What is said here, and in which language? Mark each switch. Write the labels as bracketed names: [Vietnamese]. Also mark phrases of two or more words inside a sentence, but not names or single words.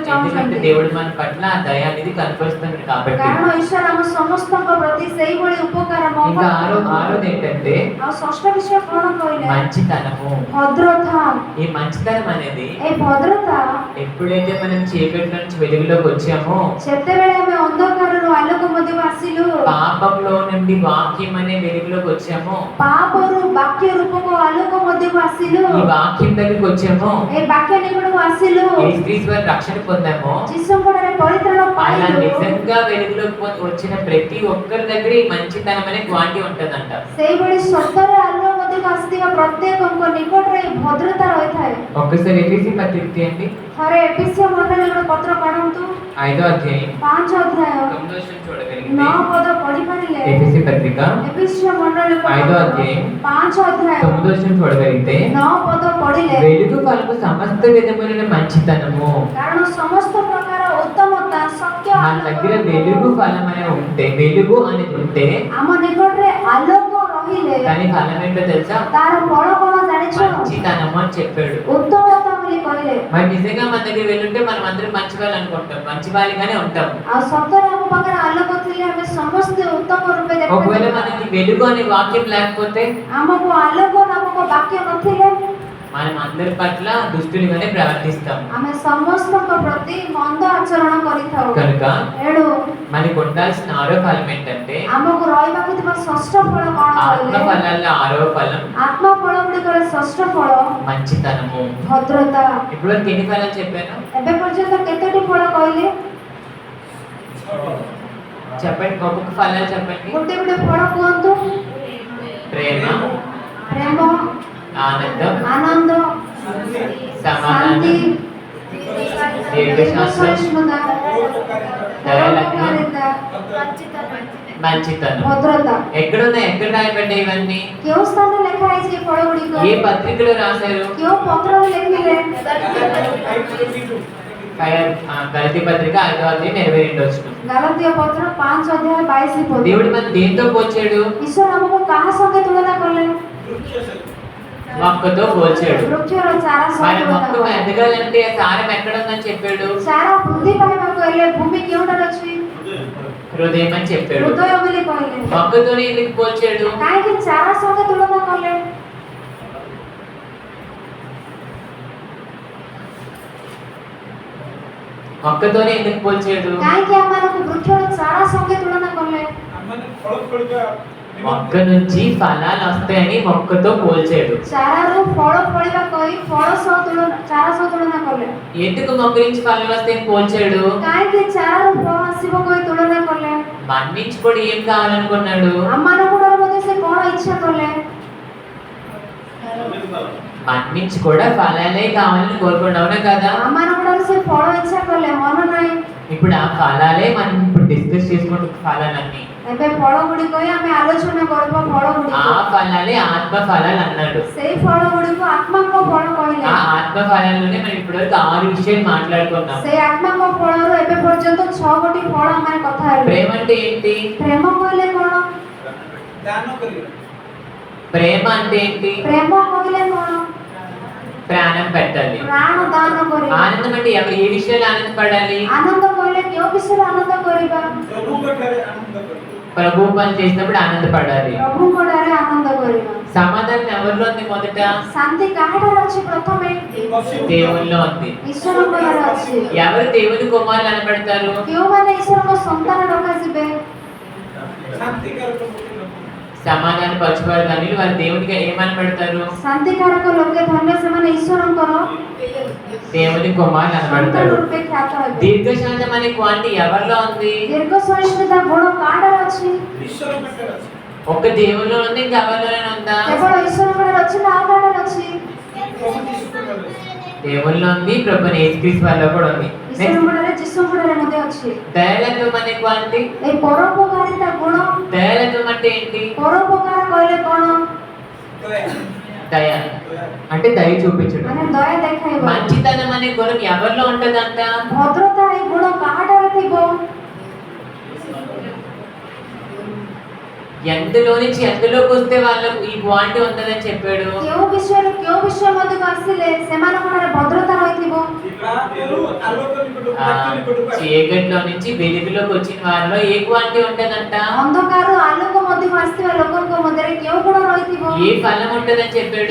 [Telugu] ఎందుకంటే [Odia] ଚାହୁଁଛନ୍ତି। [Telugu] దేవుడు మన పట్ల ఆ దయ అనేది కనపరుస్తున్నాడు కాబట్టి. [Odia] କାରଣ ଈଶ୍ୱର ଆମ ସମସ୍ତଙ୍କ ପ୍ରତି ସେଇଭଳି ଉପକାର [Telugu] ఇంకా ఆరోది ఏంటంటే [Odia] ଆଉ ଷଷ୍ଠ ବିଷୟ କଣ କହିଲେ? [Telugu] మంచితనము. [Odia] ଭଦ୍ରତା। [Telugu] ఈ మంచితనం అనేది [Odia] ଏ ଭଦ୍ରତା [Telugu] ఎప్పుడైతే మనం చీకటి నుంచి వెలుగులోకి వచ్చామో, [Odia] ଯେତେବେଳେ ଆମେ ଅନ୍ଧକାରରୁ ଆଲୋକ ମଧ୍ୟକୁ ଆସିଲୁ, [Telugu] పాపంలో నుండి వాక్యం అనే వెలుగులోకి వచ్చామో, [Odia] ପାପରୁ ବାକ୍ୟ ରୂପକ ଆଲୋକ ମଧ୍ୟକୁ ଆସିଲୁ, [Telugu] ఈ వాక్యం దగ్గరికి వచ్చామో, [Odia] ଏ ବାକ୍ୟ ନିକଟକୁ ଆସିଲୁ, [Telugu] యేసుక్రీస్తు రక్షణ పొందామో, [Odia] ଯୀଶୁଙ୍କଠାରେ ପରିତ୍ରାଣ [Telugu] అలా [Odia] ପାଇଲୁ, [Telugu] నిజంగా వెలుగులోకి వచ్చిన ప్రతి ఒక్కరి దగ్గర ఈ మంచితనం అనే క్వాంటి ఉంటదంట. [Odia] ସେଇଭଳି ସତରେ ଆଲୋକ ମଧ୍ୟ ଆସିଥିବା ପ୍ରତ୍ୟେକଙ୍କ ନିକଟରେ ଭଦ୍ରତା ରହିଥାଏ। [Telugu] ఒక్కసారి ఎఫెసీ పత్రిక తీయండి, [Odia] ଥରେ ଏଫେସିୟ ମଣ୍ଡଳୀର ପତ୍ର ପଢ଼ନ୍ତୁ, [Telugu] 5వ అధ్యాయం [Odia] 5 ଅଧ୍ୟାୟ [Telugu] 9వ వచనం చూడగలిగితే [Odia] 9 ପଦ ପଢ଼ିପାରିଲେ [Telugu] ఎఫెసీ పత్రిక [Odia] ଏଫେସିୟ ମଣ୍ଡଳୀର [Telugu] 5వ అధ్యాయం [Odia] 5 ଅଧ୍ୟାୟ [Telugu] 9వ వచనం చూడగలిగితే [Odia] 9 ପଦ పଢ଼ିଲେ [Telugu] వెలుగు ఫలము సమస్త విధములైన మంచితనము, [Odia] କାରଣ ସମସ୍ତ ପ୍ରକାର ଉତ୍ତମତା ସତ୍ୟ [Telugu] మన దగ్గర వెలుగు ఫలం అనేది ఉంటే, వెలుగు అనేది ఉంటే [Odia] ଆମ ନିକଟରେ ଆଲୋକ ରହିଲେ [Telugu] దాని ఫలం ఏంటో తెలుసా? [Odia] ତାର ଫଳ କଣ ଜାଣିଛ? [Telugu] మంచితనము అని చెప్పాడు. [Odia] ଉତ୍ତମତା ବୋଲି କହିଲେ। [Telugu] మరి నిజంగా మన దగ్గర వెళ్ళుంటే మనం అందరం మంచి వాళ్ళు అనుకుంటాం, మంచి వాళ్ళగానే ఉంటాం. [Odia] ଆଉ సత్ୟରେ ଆମ ପାଖରେ ଆଲୋକ ଥିଲେ ଆମେ ସମସ୍ତେ ଉତ୍ତମ ରୂପେ [Telugu] ఒకవేళ [Odia] ଦେଖାଯିବା। [Telugu] మనకి వెలుగు అనే వాక్యం లేకపోతే [Odia] ଆମକୁ ଆଲୋକ ନାମକ ବାକ୍ୟ ନଥିଲେ [Telugu] మనం అందరి పట్ల దుష్టులుగానే ప్రవర్తిస్తాం. [Odia] ଆମେ ସମସ୍ତଙ୍କ ପ୍ରତି ମନ୍ଦ ଆଚରଣ କରିଥାଉ। [Telugu] కనుక [Odia] ଏଣୁ [Telugu] మనకు ఉండాల్సిన ఆరో ఫలం ఏంటంటే, [Odia] ଆମକୁ ରହିବାକୁ ଥିବା ଷଷ୍ଠ ଫଳ କଣ [Telugu] ఆత్మ [Odia] କହିଲେ? [Telugu] ఫలాల్లో ఆరో ఫలం [Odia] ଆତ୍ମ ଫଳ ଗୁଡ଼ିକର ଷଷ୍ଠ ଫଳ [Telugu] మంచితనము. [Odia] ଭଦ୍ରତା। [Telugu] ఇప్పుడు వరకు ఎన్ని ఫలాలు చెప్పాను [Odia] ଏବେ ପର୍ଯ୍ୟନ୍ତ କେତୋଟି ଫଳ କହିଲେ? [Telugu] చెప్పండి, ఒక్కొక్క ఫలాలు చెప్పండి. [Odia] ଗୋଟେ ଗୋଟେ ଫଳ କୁହନ୍ତୁ। [Telugu] ప్రేమ, [Odia] ପ୍ରେମ, [Telugu] ఆనందం, [Odia] ଆନନ୍ଦ, [Telugu] సమాధానం, [Odia] ଶାନ୍ତି, [Telugu] దీర్ఘశాంతం, [Odia] ସହିଷ୍ଣୁତା, ପରୋପକାରିତା, [Telugu] మంచితనం. [Odia] ଭଦ୍ରତା। [Telugu] ఎక్కడ రాయబడ్డాయి ఇవన్నీ? [Odia] କେଉଁ ସ୍ଥାନରେ ଲେଖା ହେଇଛି ଏ ଫଳ ଗୁଡ଼ିକ? [Telugu] ఏ పత్రికలో రాశారు? [Odia] କେଉଁ ପତ୍ରରେ ଲେଖିଲେ? [Telugu] గలతీ పత్రిక 5వ అధ్యాయం 22వ వచనం. [Odia] ଗାଲାତୀୟ ପତ୍ର 5 ଅଧ୍ୟାୟ 22 ପଦ। [Telugu] దేవుడు మన దేంతో పోల్చాడు? [Odia] ଈଶ୍ୱର ଆମକୁ କାହା ସଙ୍ଗେ ତୁଳନା କଲେ? [Telugu] మొక్కతో పోల్చాడు. [Odia] ବୃକ୍ଷର ଚାରା [Telugu] మన [Odia] ସଙ୍ଗେ [Telugu] మొక్క [Odia] ତୁଳନା କଲେ। [Telugu] ఎదగాలంటే సారం ఎక్కడ ఉందని చెప్పాడు? [Odia] ଚାରା ବୃଦ୍ଧି ପାଇବାକୁ ହେଲେ ଭୂମି କେଉଁଠାରେ ଅଛି? [Telugu] హృదయం అని చెప్పాడు. [Odia] ହୃଦୟ ବୋଲି କହିଲେ। [Telugu] మొక్కతోనే ఎందుకు పోల్చాడు? [Odia] କାହିଁକି ଚାରା ସଙ୍ଗେ ତୁଳନା କଲେ? [Telugu] మొక్కతోనే ఎందుకు పోల్చాడు? [Odia] କାହିଁକି ଆମମାନଙ୍କୁ ବୃକ୍ଷର ଚାରା ସଙ୍ଗେ ତୁଳନା କଲେ? [Telugu] మొక్క నుంచి ఫలాలు వస్తాయని మొక్కతో పోల్చాడు. [Odia] ଚାରାରୁ ଫଳ ଫଳିବା କହି ଚାରା ସହ ତୁଳନା କଲେ। [Telugu] ఎందుకు మొక్క నుంచి ఫలాలు వస్తాయని పోల్చాడు? [Odia] କାହିଁକି ଚାରାରୁ ଫଳ ଆସିବ କହି ତୁଳନା କଲେ? [Telugu] మన నుంచి కూడా ఏం కావాలనుకున్నాడు? [Odia] ଆମମାନଙ୍କର ମଧ୍ୟ ସେ କଣ ଇଚ୍ଛା କଲେ? [Telugu] మన నుంచి కూడా ఫలాలే కావాలని కోరుకున్నాడు, అవునా కదా? [Odia] ଆମମାନଙ୍କର ସେ ଫଳ ଇଚ୍ଛା କଲେ, ମନ ନାହିଁ। [Telugu] ఇప్పుడు ఆ ఫలాలే మనం ఇప్పుడు డిస్కస్ చేసుకుంటూ ఫలాలన్నీ, [Odia] ଏବେ ଫଳ ଗୁଡ଼ିକ ହିଁ ଆମେ ଆଲୋଚନା କରିବା। ଫଳ [Telugu] ఆ [Odia] ଗୁଡ଼ିକ [Telugu] ఫలాలే ఆత్మ ఫలాలు అన్నాడు. [Odia] ସେଇ ଫଳ ଗୁଡ଼ିକୁ ଆତ୍ମାଙ୍କ ଫଳ କହିଲେ। [Telugu] ఆ ఆత్మ ఫలాల్లోనే మనం ఇప్పటివరకు 6 విషయాలు మాట్లాడుకున్నాం. [Odia] ସେଇ ଆତ୍ମାଙ୍କ ଫଳରୁ ଏବେ ପର୍ଯ୍ୟନ୍ତ 6 ଗୋଟି ଫଳ ଆମେ କଥା ହେଲେ। [Telugu] ప్రేమ అంటే ఏంటి? [Odia] ପ୍ରେମ କହିଲେ କଣ? [Telugu] ప్రేమ అంటే ఏంటి? [Odia] ପ୍ରେମ କହିଲେ କଣ? [Telugu] ప్రాణం పెట్టాలి. [Odia] ପ୍ରାଣ ଦାନ କରିବା। [Telugu] ఆనందం అంటే ఏ విషయాలు ఆనందపడాలి? [Odia] ଆନନ୍ଦ କହିଲେ କେଉଁ ବିଷୟରେ ଆନନ୍ଦ କରିବା? [Telugu] ప్రభు పని చేసినప్పుడు ఆనందపడాలి. [Odia] ପ୍ରଭୁଙ୍କ ଠାରେ ଆନନ୍ଦ କରିବା। [Telugu] సమాధానం ఎవరిలో ఉంది? మొదట [Odia] ଶାନ୍ତି କାହାଠାରେ ଅଛି? ପ୍ରଥମେ [Telugu] దేవునిలో ఉంది. [Odia] ଈଶ୍ୱରଙ୍କ ଠାରେ ଅଛି। [Telugu] ఎవరు దేవుని కుమారులు అనబడతారు? [Odia] କେଉଁମାନେ ଈଶ୍ୱରଙ୍କ ସନ୍ତାନ ଡକାଯିବେ? [Telugu] సమాధాన పరచువారు కానీ వారు దేవునికి ఏమనబడతారు? [Odia] ଶାନ୍ତିକାରକ ଲୋକେ ଧନ୍ୟ, ସେମାନେ ଈଶ୍ୱରଙ୍କର [Telugu] దేవుని కుమారులు [Odia] ସନ୍ତାନ [Telugu] అనబడతారు. [Odia] ରୂପେ ଖ୍ୟାତ ହେବେ। [Telugu] దీర్ఘశాంతం అనే క్వాంటి ఎవరిలో ఉంది? [Odia] ଦୀର୍ଘ ସହିଷ୍ଣୁତା ଗୁଣ କାହାଠାରେ ଅଛି? [Telugu] ఒక దేవునిలో ఉంది, ఇంకా ఎవరిలోనే ఉందా? [Odia] କେବଳ ଈଶ୍ୱରଙ୍କ ଠାରେ ଅଛି ନା ଆଉ କାହାଠାରେ ଅଛି? [Telugu] దేవునిలో ఉంది, ప్రభుని యేసుక్రీస్తు వారిలో కూడా ఉంది. [Odia] ଈଶ୍ୱରଙ୍କ ଠାରେ ଯୀଶୁଙ୍କ ଠାରେ ମଧ୍ୟ ଅଛି। [Telugu] దయాళత్వం అనే క్వాంటి, [Odia] ଏଇ ପରୋପକାରିତା ଗୁଣ। [Telugu] దయాళత్వం అంటే ఏంటి? [Odia] ପରୋପକାର କହିଲେ କଣ? [Telugu] దయ అంటే దయ చూపించడం. [Odia] ମାନେ ଦୟା ଦେଖାଇବା। [Telugu] మంచితనం అనే గుణం ఎవరిలో ఉంటదంట? [Odia] ଭଦ୍ରତା ଏଇ ଗୁଣ କାହାଠାରେ ଥିବ? [Telugu] ఎందులో నుంచి ఎందులోకి వస్తే వాళ్ళకు ఈ క్వాంటి ఉంటుందని చెప్పాడు. [Odia] କେଉଁ ବିଷୟରୁ କେଉଁ ବିଷୟ ମଧ୍ୟକୁ ଆସିଲେ ସେମାନଙ୍କ ଠାରେ ଭଦ୍ରତା ରହିଥିବ। [Telugu] చీకటిలో నుంచి వెలుగులోకి వచ్చిన వారిలో ఏ క్వాంటి ఉంటదంట? [Odia] ଅନ୍ଧକାରରୁ ଆଲୋକ ମଧ୍ୟକୁ ଆସିଥିବା ଲୋକଙ୍କ ମଧ୍ୟରେ କେଉଁ ଗୁଣ ରହିଥିବ? [Telugu] ఏ ఫలం ఉంటదని చెప్పాడు?